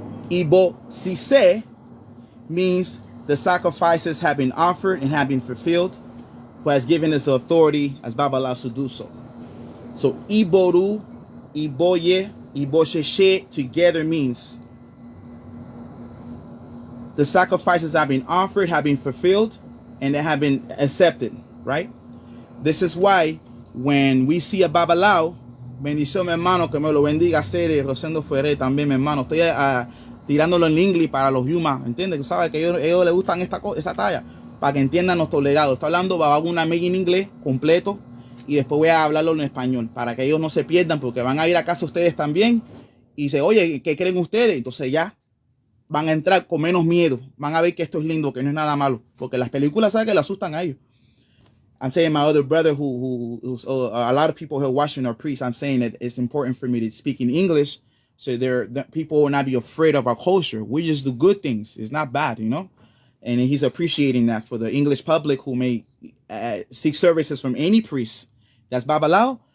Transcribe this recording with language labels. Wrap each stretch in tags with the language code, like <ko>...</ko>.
<en>Ibo Sise means the sacrifices have been offered and have been fulfilled, who has given us the authority as Babalaos to do so. So Iboru, Iboye, Ibosheshe together means the sacrifices have been offered, have been fulfilled, and they have been accepted, right? This is why when we see a Babalao,</en> <es>bendición mi hermano, que me lo bendiga, Cere, Rosendo Fuere también mi hermano, estoy tirándolo en inglés para los Yuma, ¿entiendes? Sabe que ellos les gustan esta talla, para que entiendan nuestro legado. Estoy hablando Baba Ogun Nameji en inglés completo y después voy a hablarlo en español, para que ellos no se pierdan, porque van a ir a casa ustedes también y dicen, oye, ¿qué creen ustedes? Entonces ya van a entrar con menos miedo, van a ver que esto es lindo, que no es nada malo, porque las películas saben que le asustan a ellos.</es> <en>I'm saying my other brother who's a lot of people who are watching are priests. I'm saying that it's important for me to speak in English so people will not be afraid of our culture. We just do good things. It's not bad, you know? And he's appreciating that for the English public who may seek services from any priest that's Babalao.</en>